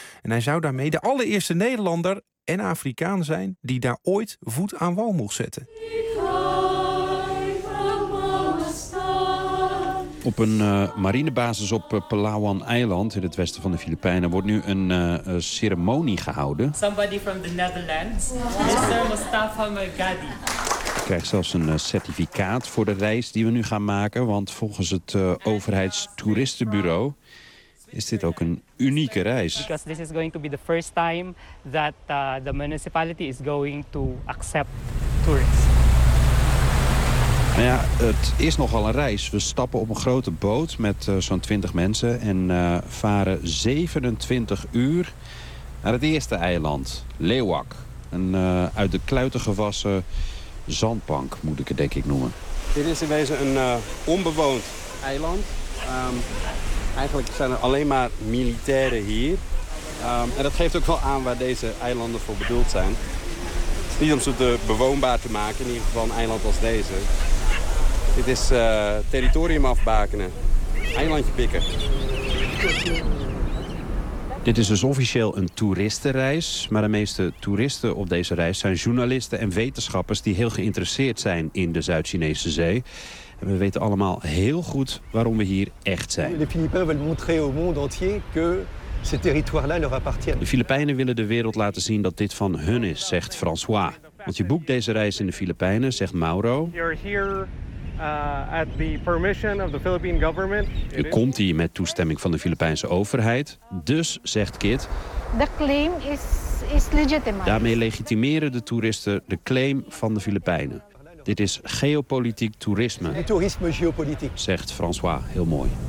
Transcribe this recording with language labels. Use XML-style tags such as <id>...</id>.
<nl>En hij zou daarmee de allereerste Nederlander en Afrikaan zijn die daar ooit voet aan wal mocht zetten. Op een marinebasis op Palawan Eiland in het westen van de Filipijnen wordt nu een ceremonie gehouden.</nl> <en>Somebody from the Netherlands, Mr. Mustafa Margadi.</en> <nl>Ik krijg zelfs een certificaat voor de reis die we nu gaan maken. Want volgens het overheidstoeristenbureau is dit ook een unieke reis.</nl> <en>Because this is going to be the first time that the municipality is going to accept tourists.</en> <nl>Maar ja, het is nogal een reis. We stappen op een grote boot met zo'n 20 mensen en varen 27 uur naar het eerste eiland, Leeuwak. Een uit de kluiten gewassen zandbank, moet ik het denk ik noemen. Dit is in wezen een onbewoond eiland. Eigenlijk zijn er alleen maar militairen hier. En dat geeft ook wel aan waar deze eilanden voor bedoeld zijn. Het is niet om ze te bewoonbaar te maken, in ieder geval een eiland als deze. Dit is territorium afbakenen. Eilandje pikken. Dit is dus officieel een toeristenreis. Maar de meeste toeristen op deze reis zijn journalisten en wetenschappers die heel geïnteresseerd zijn in de Zuid-Chinese Zee. En we weten allemaal heel goed waarom we hier echt zijn. De Filipijnen willen</nl> <fr>montrer au monde entier que ce territoire-là leur appartient.</fr> <nl>De Filipijnen willen de wereld laten zien dat dit van hun is, zegt François. Want je boekt deze reis in de Filipijnen, zegt Mauro.</nl> <en>At the permission of the Philippine government.</en> <nl>Je komt hier met toestemming van de Filipijnse overheid. Dus, zegt Kit,</nl> <en>the claim is legitimate.</en> <nl>Daarmee legitimeren de toeristen de claim van de Filipijnen. Dit is geopolitiek toerisme. Toerisme geopolitiek, zegt François heel mooi.</nl>